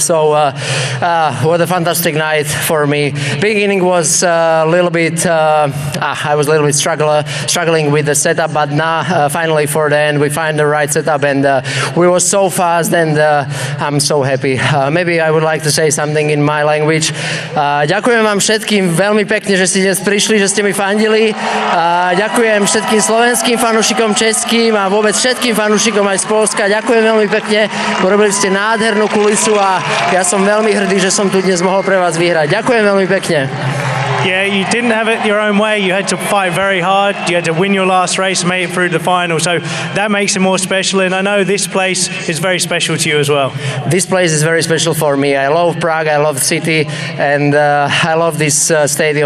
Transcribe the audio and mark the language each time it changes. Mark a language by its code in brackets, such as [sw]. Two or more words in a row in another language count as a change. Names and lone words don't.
[en] So what a fantastic night for me. Beginning was a little bit, I was a little bit struggling with the setup, but now finally for the end we find the right setup, and we were so fast, and I'm so happy. Maybe I would like to say something in my language. [sk] Ďakujem vám všetkým veľmi pekne, že ste dnes prišli, že ste mi fandili. Ďakujem všetkým slovenským fanúšikom, českým a vôbec všetkým fanúšikom aj z Poľska. Ďakujem veľmi pekne. Urobili ste nádhernú kulisu a ja som veľmi hrdý, že som tu dnes mohol pre vás vyhrať. Ďakujem veľmi pekne. [en] Yeah, you didn't have it your own way. You had to fight very hard. You had to win your last race, make it through the final. So that makes it more special. And I know this place is very special to you as well. This place is very special for me. I love Prague. I love the city, and I love this stadium.